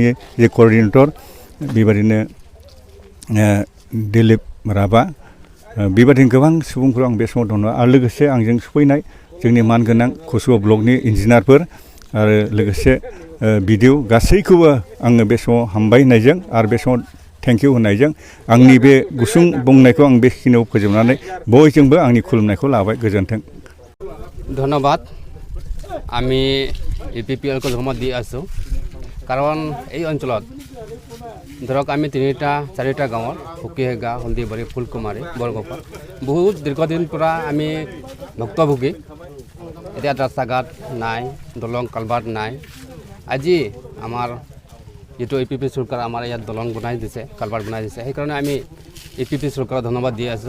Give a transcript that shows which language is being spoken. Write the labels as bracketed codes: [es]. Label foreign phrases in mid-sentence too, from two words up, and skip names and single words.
[brx] जे कअर्डिनेटर बेबायदिनो दिलीप राभा बेबायदिनो गोबां सुबुंफोर आं बे समाव दङ आरो लोगोसे आंजों सफैनाय जोंनि मानगोनां कसुगा ब्लकनि इन्जिनियारफोर आरो लोगोसे बिडिअ गासैखौबो आङो बे समाव हामबाय होननायजों आरो बे समाव [en] thank you [brx] होननायजों आंनि बे गुसुं बुंनायखौ आं बेखिनियाव फोजोबनानै बयजोंबो आंनि खुलुमनायखौ लाबाय। गोजोन्थों। [as] ধন্যবাদ। আমি ইপিপিএল को ধন্যবাদ দি আছোঁ কাৰণ এই অঞ্চলত ধৰক আমি 3-4টা গাঁৱৰ পকিয়াগা হলদিবাৰী ফুলকুমাৰী বৰগফা বহুত দীৰ্ঘদিন পৰা আমি ভুক্তভোগী এতিয়া ৰাস্তা ঘাট নাই দলং কালভাৰ্ট নাই আজি আমাৰ যেটো ইপিপি চৰকাৰ আমাৰ ইয়াত দলং বনাই দিছে কালভাৰ্ট বনাই দিছে সেইকাৰণে আমি ইপিপি চৰকাৰক ধন্যবাদ দি আছোঁ।